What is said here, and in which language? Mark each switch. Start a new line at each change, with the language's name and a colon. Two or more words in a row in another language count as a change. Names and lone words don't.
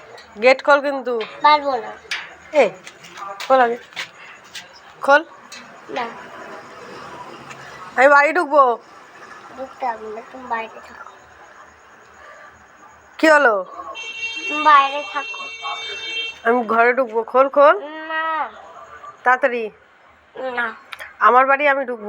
Bangla: গেট খোল কিন্তু পারবো না এ খোল আগে খোল ना আমি বাড়ি ঢুকবো ঢুকতে হবে না তুমি বাইরে থাকো কি হলো তুমি বাইরে থাকো আমি ঘরে ঢুকবো খোল খোল না তাড়াতাড়ি না আমার বাড়ি আমি ঢুকবো